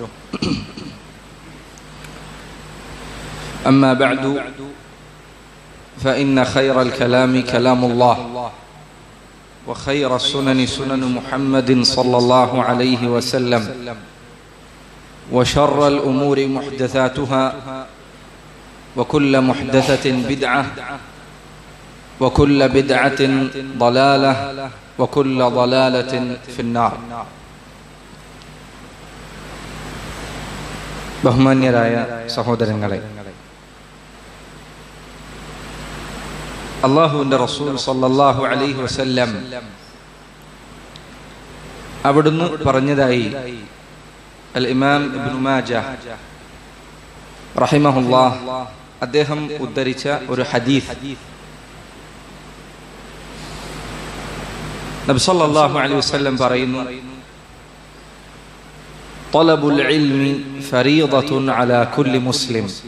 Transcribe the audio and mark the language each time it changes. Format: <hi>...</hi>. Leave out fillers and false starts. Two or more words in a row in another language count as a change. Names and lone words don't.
<ar>أما بعد فإن خير الكلام كلام الله وخير السنن سنن محمد صلى الله عليه وسلم وشر الأمور محدثاتها وكل محدثة بدعة وكل بدعة ضلالة وكل ضلالة في النار.</ar> <ml>ബഹുമാന്യരായ സഹോദരങ്ങളെ, അല്ലാഹുവിന്റെ റസൂൽ</ml> <ar>صلى الله عليه وسلم</ar> <ml>അവിടുന്ന് പറഞ്ഞതായി അൽ ഇമാം ഇബ്നു മാജഹ് റഹിമഹുല്ലാഹ് അദ്ദേഹം ഉദ്ധരിച്ച ഒരു ഹദീസ്, നബി</ml> <ar>صلى الله عليه وسلم</ar> <ml>പറയുന്നു,</ml> <ar>طلب العلم فريضة على كل مسلم.</ar>